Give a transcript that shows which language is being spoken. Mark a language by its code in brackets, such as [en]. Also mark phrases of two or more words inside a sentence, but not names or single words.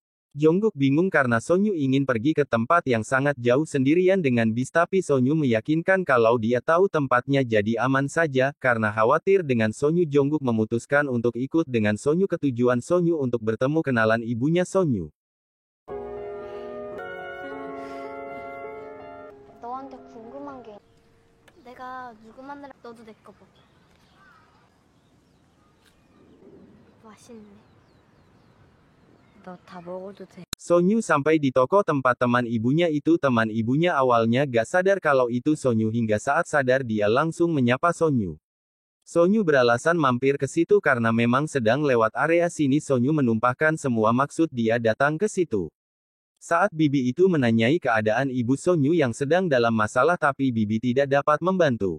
[id] Jongkook bingung karena Sonyu ingin pergi ke tempat yang sangat jauh sendirian dengan bis tapi Sonyu meyakinkan kalau dia tahu tempatnya jadi aman saja, karena khawatir dengan Sonyu Jongkook memutuskan untuk ikut dengan Sonyu ke tujuan Sonyu untuk bertemu kenalan ibunya Sonyu. [ko] 너한테 궁금한 게 내가 누구 만나러 너도 내 거 먹어. 맛있네. 너 다 먹어도 돼. [id] Sonyu sampai di toko tempat teman ibunya itu. Teman ibunya awalnya gak sadar kalau itu Sonyu, hingga saat sadar dia langsung menyapa Sonyu. Sonyu beralasan mampir ke situ karena memang sedang lewat area sini. Sonyu menumpahkan semua maksud dia datang ke situ. Saat bibi itu menanyai keadaan ibu Sonyu yang sedang dalam masalah tapi bibi tidak dapat membantu.